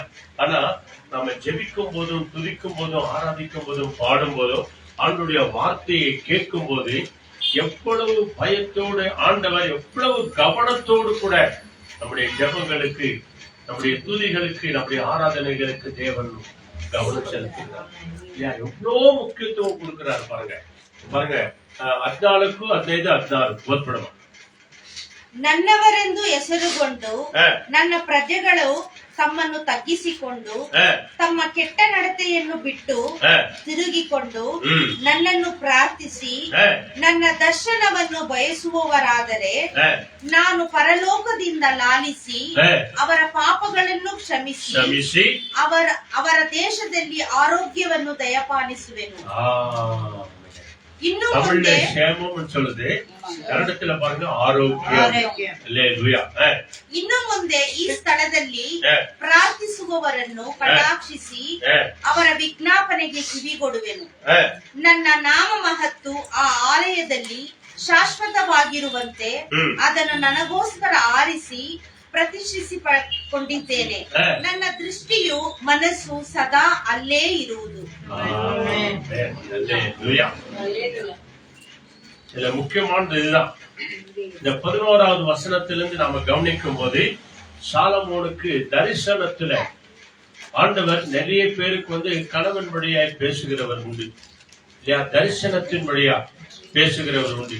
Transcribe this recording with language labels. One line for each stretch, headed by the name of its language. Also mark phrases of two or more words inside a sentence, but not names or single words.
Tamil: ஆனா நம்ம ஜெபிக்கும் போதும் துதிக்கும் போதும் ஆராதிக்கும் போதும் பாடும் போதும் ஆண்டுடைய வார்த்தையை கேட்கும் போது எவ்வளவு பயத்தோடு ஆண்டவர் எவ்வளவு கவனத்தோடு கூட நம்முடைய ஜெபங்களுக்கு நம்முடைய துதிகளுக்கு, நம்முடைய ஆராதனைகளுக்கு தேவன் கவனம் செலுத்துகிறார். எவ்வளவு முக்கியத்துவம் கொடுக்கிறார் பாருங்க. பாருங்க, 14 15 16 ಓದ್ಬಿಡಮ್ಮ.
Kannada: ನನ್ನವರೆಂದು ಹೆಸರುಗೊಂಡು ನನ್ನ ಪ್ರಜೆಗಳು ತಮ್ಮನ್ನು ತಗ್ಗಿಸಿಕೊಂಡು ತಮ್ಮ ಕೆಟ್ಟ ನಡತೆಯನ್ನು ಬಿಟ್ಟು ತಿರುಗಿಕೊಂಡು ನನ್ನನ್ನು ಪ್ರಾರ್ಥಿಸಿ ನನ್ನ ದರ್ಶನವನ್ನು ಬಯಸುವವರಾದರೆ ನಾನು ಪರಲೋಕದಿಂದ ಲಾಲಿಸಿ ಅವರ ಪಾಪಗಳನ್ನು ಕ್ಷಮಿಸಿ ಅವರ ದೇಶದಲ್ಲಿ ಆರೋಗ್ಯವನ್ನು ದಯಪಾಲಿಸುವೆನು.
Tamil: தமிழ்ல சேமம் சொல்லுது, கன்னடத்துல பாருங்க ஆரோக்கியம்.
Kannada: ಇನ್ನು ಮುಂದೆ ಈ ಸ್ಥಳದಲ್ಲಿ ಪ್ರಾರ್ಥಿಸುವವರನ್ನು ಕಟಾಕ್ಷಿಸಿ ಅವರ ವಿಜ್ಞಾಪನೆಗೆ ಕಿವಿಗೊಡುವೆನು. ನನ್ನ ನಾಮ ಮಹತ್ತು ಆ ಆಲಯದಲ್ಲಿ ಶಾಶ್ವತವಾಗಿರುವಂತೆ ಅದನ್ನು ನನಗೋಸ್ಕರ ಆರಿಸಿ ಪ್ರತಿಷ್ಠಿಸಿಕೊಂಡಿದ್ದೇನೆ. ನನ್ನ ದೃಷ್ಟಿಯು ಮನಸ್ಸು ಸದಾ ಅಲ್ಲೇ ಇರುವುದು.
Tamil: இதுல முக்கியமானது இதுதான். இந்த 11வது வசனத்திலிருந்து நாம கவனிக்கும் போது சாலமோனுக்கு தரிசனத்துல ஆண்டவர் நிறைய பேருக்கு கணவன் வழியாய் பேசுகிறவர் உண்டு இல்லையா, தரிசனத்தின் வழியா பேசுகிறவர் உண்டு.